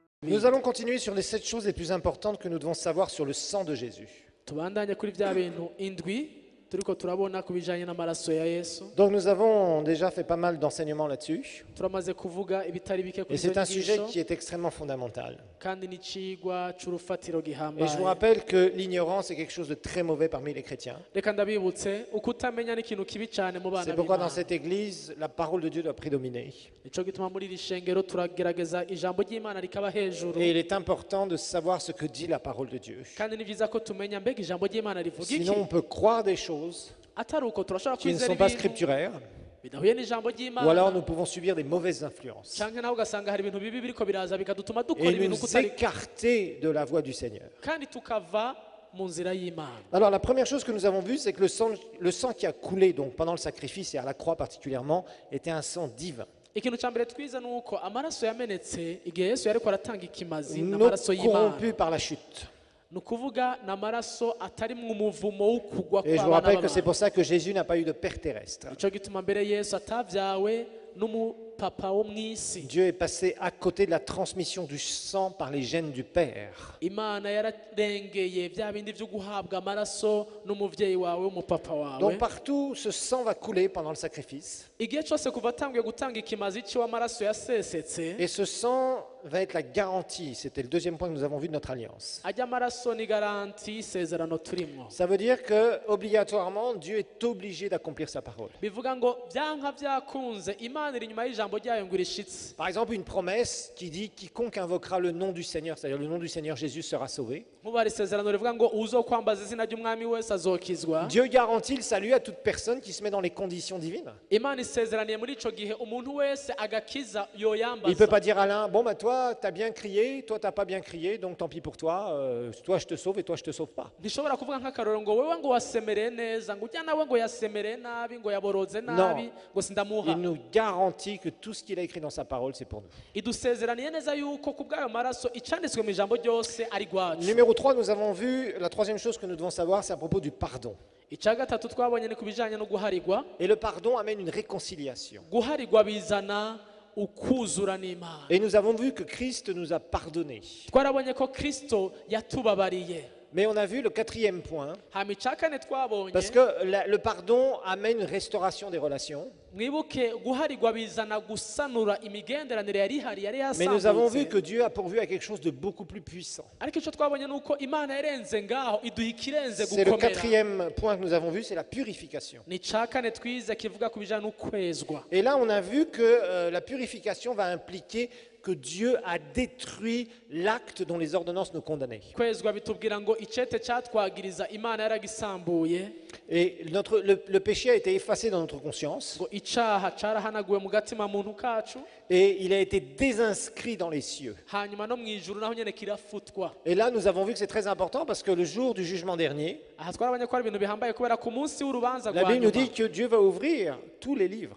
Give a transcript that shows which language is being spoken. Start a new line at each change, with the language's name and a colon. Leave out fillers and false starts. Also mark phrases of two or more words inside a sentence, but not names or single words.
French: Nous allons continuer sur les 7 choses les plus importantes que nous devons savoir sur le sang de Jésus.
Rundi: tubandanye kuri bya bintu indwi turiko turabona ku bijanye n'amaraso ya Yesu.
French: Donc nous avons déjà fait pas mal d'enseignements là-dessus.
Rundi: Turamaze kuvuga ibitari bike kuri
French: Et c'est un sujet
Rundi: izo
French: qui est extrêmement fondamental.
Rundi: kandi n'icigwa c'urufatiro
French: Et je vous
Rundi: gihambaye.
French: rappelle que l'ignorance est quelque chose de très mauvais parmi les chrétiens.
Rundi: Reka ndabibutse ukutamenya n'ikintu kibi cane mu bana
French: C'est pourquoi dans
Rundi: b'Imana.
French: cette église, la parole de Dieu doit prédominer.
Rundi: Nico gituma muri iri shengero turagerageza ijambo ry'Imana rikaba hejuru.
French: Et il est important de savoir ce que dit la parole de Dieu.
Rundi: Kandi ni vyiza ko tumenya mbega ijambo ry'Imana rivuga iki.
French: Sinon, on peut croire des choses
Rundi: Atari uko turashobora
French: qui ne
Rundi: kwizera
French: sont pas
Rundi: ibintu
French: scripturaires,
Rundi: bidahuye n'ijambo
French: ou
Rundi: ry'Imana.
French: alors nous pouvons subir des mauvaises influences
Rundi: Canke naho ugasanga hari ibintu bibi biriko biraza bikadutuma dukora
French: et
Rundi: ibintu
French: nous
Rundi: kutari
French: écarter de la voie du Seigneur.
Rundi: kandi tukava mu nzira y'Imana.
French: Alors la première chose que nous avons vue, c'est que le sang qui a coulé donc, pendant le sacrifice et à la croix particulièrement, était un sang divin.
Rundi: Ikintu ca mbere twiza nuko amaraso yamenetse igihe Yesu yariko aratanga ikimazi
French: Non
Rundi: n'amaraso y'Imana.
French: corrompu par la chute.
Rundi: Ni ukuvuga n'amaraso atarimwo umuvumo wo kugwa
French: Et je vous
Rundi: kw'abana
French: rappelle que c'est
Rundi: b'abantu.
French: pour ça que Jésus n'a pas eu de père terrestre.
Rundi: Ico gituma mbere Yesu atavyawe n'umupapa wo mw'isi.
French: Dieu est passé à côté de la transmission du sang par les gènes du Père.
Rundi: Imana yararengeye vya bindi vyo guhabwa amaraso n'umuvyeyi wawe w'umupapa wawe.
French: Donc partout, ce sang va couler pendant le sacrifice.
Rundi: Igihe cose kuva atanguye gutanga ikimazi c'amaraso yasesetse,
French: Et ce sang va être la garantie. C'était le deuxième point que nous avons vu de notre alliance.
Rundi: ajya amaraso ni garanti y'isezerano turimwo.
French: Ça veut dire que obligatoirement, Dieu est obligé d'accomplir sa parole.
Rundi: Bivuga ngo vyanka vyakunze Imana iri inyuma y'ijambo ryayo ngo irishitse.
French: Par exemple, une promesse qui dit quiconque invoquera le nom du Seigneur, c'est-à-dire le nom du Seigneur Jésus sera sauvé.
Rundi: Nkuba hari isezerano rivuga ngo uzokwambaza izina ry'umwami wese azokizwa.
French: Dieu garantit le salut à toute personne qui se met dans les conditions divines.
Rundi: Imana isezeraniye muri ico gihe umuntu wese agakiza
French: Il ne peut
Rundi: yoyambaza.
French: pas dire à l'un, bon bah toi t'as bien crié, toi t'as pas bien crié, donc tant pis pour toi, toi je te sauve et toi je te sauve pas.
Rundi: Ntishobora kuvuga nk'akarorero ngo wewe ngo wasemereye neza ngo ujya nawe ngo yasemereye nabi ngo yaboroze nabi ngo sindamuha.
French: Il nous garantit que tout ce qu'il a écrit dans sa parole c'est pour nous.
Rundi: Idusezeraniye neza yuko ku bw'ayo maraso icanditswe mu ijambo ryose ari gwacu.
French: Numéro 3, nous avons vu, la troisième chose que nous devons savoir, c'est à propos du pardon.
Rundi: Ica gatatu twabonye ni ku bijanye no guharigwa.
French: Et le pardon amène une réconciliation.
Rundi: Guharigwa bizana ukuzura n'Imana.
French: Et nous avons vu que Christ nous a pardonné.
Rundi: Twarabonye ko Kristo yatubabariye.
French: Mais on a vu le quatrième point,
Rundi: Hama ica kane twabonye
French: parce que le pardon amène une restauration des relations.
Rundi: mwibuke guharigwa bizana gusanura imigenderanire yari ihari yari
French: Mais nous avons vu
Rundi: yasambutse.
French: que Dieu a pourvu à quelque chose de beaucoup plus puissant.
Rundi: Ariko ico twabonye nuko Imana yarenze ngaho iduha ikirenze
French: C'est le
Rundi: gukomera.
French: quatrième point que nous avons vu, c'est la purification.
Rundi: Ni ica kane twize kivuga ku bijanye n'ukwezwa.
French: Et là, on a vu que la purification va impliquer que Dieu a détruit l'acte dont les ordonnances nous condamnaient.
Rundi: Kwezwa bitubwira ngo icete catwagiriza Imana yaragisambuye,
French: Et le péché a été effacé dans notre conscience
Rundi: ngo icaha carahanaguwe mu gatima muntu kacu,
French: et il a été désinscrit dans les cieux.
Rundi: hanyuma no mw'ijuru naho nyene kirafutwa.
French: Et là, nous avons vu que c'est très important parce que le jour du jugement dernier,
Rundi: Aha twarabonye ko ari ibintu bihambaye kubera ku munsi w'urubanza
French: la
Rundi: rwa
French: Bible nous
Rundi: nyuma
French: dit que Dieu va ouvrir tous les livres,